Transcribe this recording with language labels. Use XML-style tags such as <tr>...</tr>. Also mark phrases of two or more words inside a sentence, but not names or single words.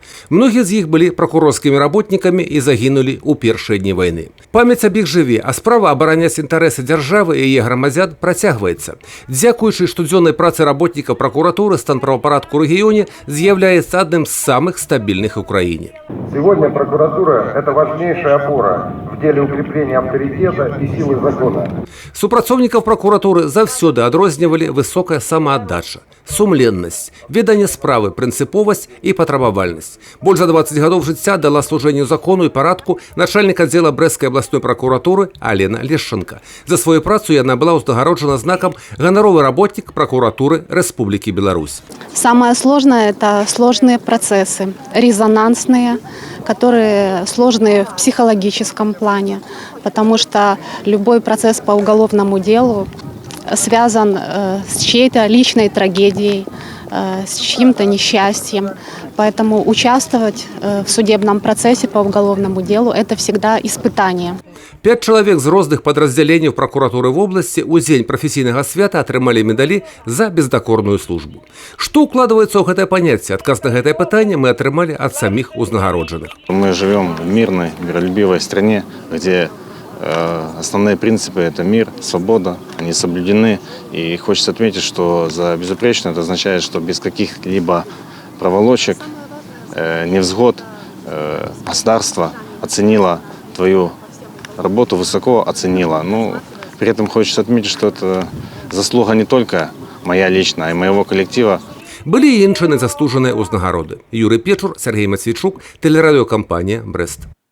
<be>Многія з іх былі пракурорскімі работнікамі і загінулі ў першыя дні вайны. Памяць аб іх жыве, а справа абараняць інтарэсы дзяржавы і яе грамадзян працягваецца. Дзякуючы штодзённай працы работнікаў пракуратуры, стан правапарадку ў рэгіёне з'яўляецца адным з самых стабільных у краіне.</be> <ru>Сегодня прокуратура – это важнейшая опора в деле укрепления авторитета и силы закона.</ru> <be>Супрацоўнікаў пракуратуры заўсёды адрознівалі высокая самааддача, сумленнасць, веданне справы, прынцыповасць і патрабавальнасць. Больш за 20 гадоў жыцця дала служэнню закону і парадку начальнік аддзела Брэсцкай абласной пракуратуры Алена Лешченко. За сваю працу яна была ўзнагароджана знакам «Ганаровы работнік прокуратуры Республики Беларусь».</be> <ru>Самое сложное – это сложные процессы, резонансные, которые сложные в психологическом плане, потому что любой процесс по уголовному делу связан с чьей-то личной трагедией, с чьим-то несчастьем. Поэтому участвовать в судебном процессе по уголовному делу – это всегда испытание.</ru> <be>5 чалавек з розных падраздзяленняў пракуратуры вобласці ў дзень прафесійнага свята атрымалі медалі за бездакорную службу. Што ўкладваецца ў гэтае паняцце? Адказ на гэтае пытанне мы атрымалі ад саміх узнагароджаных.</be> <ru>Мы живем в мирной, миролюбивой стране, где основные принципы – это мир, свобода, они соблюдены. И хочется отметить, что за безупречно это означает, что без каких-либо проволочек, невзгод государство оценило твою работу, высоко оценило. Но при этом хочется отметить, что это заслуга не только моя личная, а и моего коллектива.</ru> <be>Былі і іншыя незаслужаныя ўзнагароды. Юрый Печур, Сергей Матвейчук, тэлерадыёкампанія «Брэст».</be>